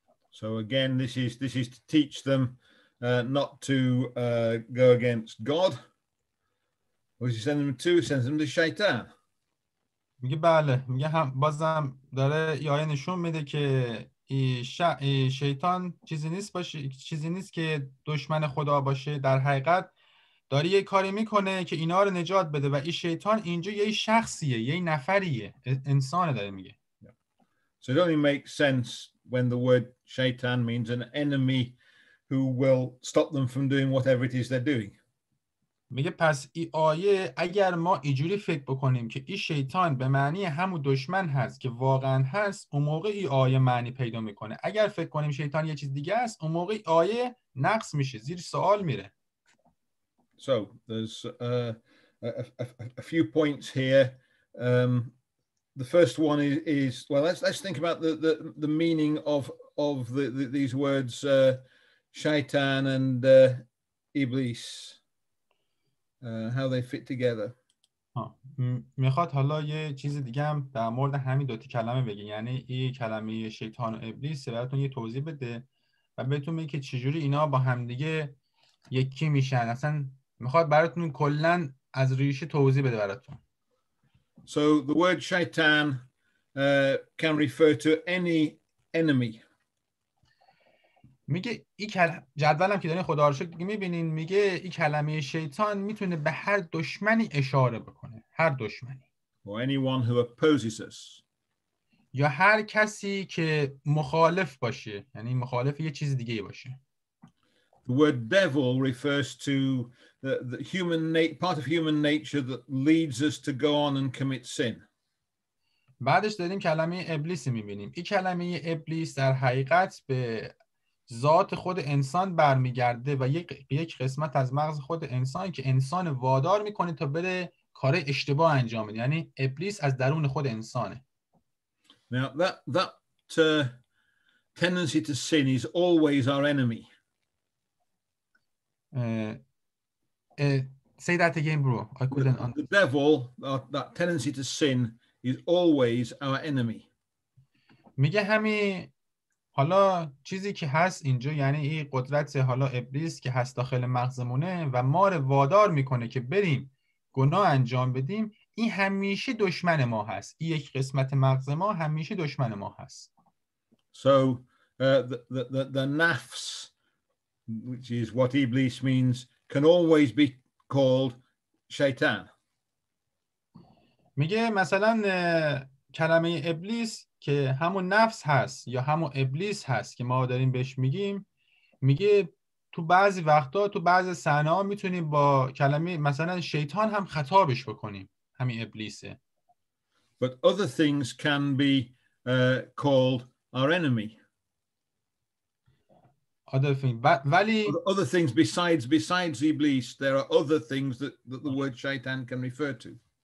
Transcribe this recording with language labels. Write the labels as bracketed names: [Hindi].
[English] So again, this is to teach them not to go against God. What does he send them to? He sends them to Shaitan. [Persian] میگه بله، میگه هم بازم داره این آیه نشون میده که شیطان چیزی نیست که دشمن خدا باشه. در حقیقت داره یه کاری میکنه که اینا رو نجات بده و این شیطان اینجا یه شخصیه، یه نفریه، انسانه داره میگه. [English] So it only makes sense when the word Shaitan means an enemy who will stop them from doing whatever it is they're doing. [Persian] میگه پس این آیه اگر ما اینجوری فکر بکنیم که این شیطان به معنی همون دشمن هست که واقعا هست، اون موقع این آیه معنی پیدا میکنه. اگر فکر کنیم شیطان یه چیز دیگه است، اون موقع آیه نقص میشه، زیر سوال میره. [English] So there's a few points here. The first one is well, let's think about the meaning of these words Shaitan and Iblis, how they fit together. [Persian] میخواد حالا یه چیز دیگه هم در مورد همین دوتی کلمه بگه، یعنی این کلمه شیطان و ابلیس براتون یه توضیح بده و بهتون میگه که چجوری اینا با همدیگه یکی میشن. اصلا میخواد براتون کلا از ریشه توضیح بده براتون. [English] So the word shaitan can refer to any enemy. [Persian] میگه این جدولم که دارین خدا رو شکر میبینین، میگه این کلمه شیطان میتونه به هر دشمنی اشاره بکنه، هر دشمنی. [English] Or anyone who opposes us. [Persian] یا هر کسی که مخالف باشه، یعنی مخالف یه چیز دیگه باشه. [English] The word devil refers to the part of human nature that leads us to go on and commit sin. [Persian] بعدش داریم کلمه ابلیس میبینیم. این کلمه ابلیس در حقیقت به ذات خود انسان برمیگرده و یک قسمت از مغز خود انسان که انسان وادار میکنه تا بره کار اشتباه انجام بده. یعنی ابلیس از درون خود انسانه. [English] Now that tendency to sin is always our enemy. Say that again, bro. I couldn't. The devil, that tendency to sin, is always our enemy. [Persian] میگه همین حالا چیزی که هست اینجا، یعنی این قدرت حالا ابلیس که هست داخل مغزمونه و ما رو وادار میکنه که بریم گناه انجام بدیم، این همیشه دشمن ما هست. این یک قسمت مغز ما همیشه دشمن ما هست. [English] So the nafs, which is what Iblis means, can always be called shaitan. [Persian] میگه مثلا کلمه ابلیس که همون نفس هست یا همون ابلیس هست که ما داریم بهش میگیم، میگه تو بعضی وقتا تو بعضی صحنه‌ها میتونیم با کلمه مثلا شیطان هم خطابش بکنیم، همین ابلیسه. [English] But other things can be called our enemy. [Persian] ولی [English] other things besides Iblis, there are other things that the word shaitan can refer to.